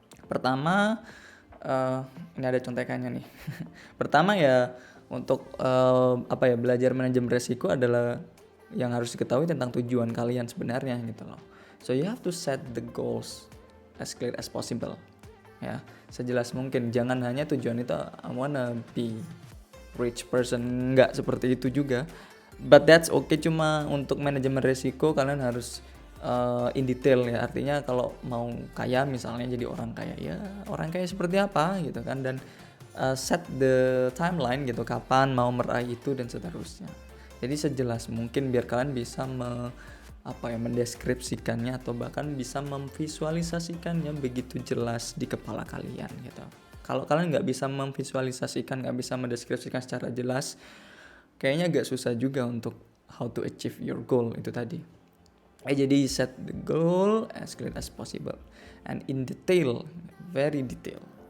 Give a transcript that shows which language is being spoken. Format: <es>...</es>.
<id>Pertama, ini ada contekannya nih. Pertama ya, untuk belajar manajemen resiko adalah yang harus diketahui tentang tujuan kalian sebenarnya gitu loh.</id> <en>So you have to set the goals as clear as possible.</en> <id>Ya, sejelas mungkin. Jangan hanya tujuan itu I wanna be rich person, nggak seperti itu juga. But that's okay. Cuma untuk manajemen resiko kalian harus in detail ya. Artinya kalau mau kaya misalnya, jadi orang kaya, ya orang kaya seperti apa gitu kan, dan set the timeline gitu, kapan mau meraih itu dan seterusnya. Jadi sejelas mungkin biar kalian bisa mendeskripsikannya, atau bahkan bisa memvisualisasikannya begitu jelas di kepala kalian gitu. Kalau kalian nggak bisa memvisualisasikan, nggak bisa mendeskripsikan secara jelas, kayaknya agak susah juga untuk how to achieve your goal itu tadi.</id> <en>Jadi set the goal as clear as possible and in detail, very detail.</en>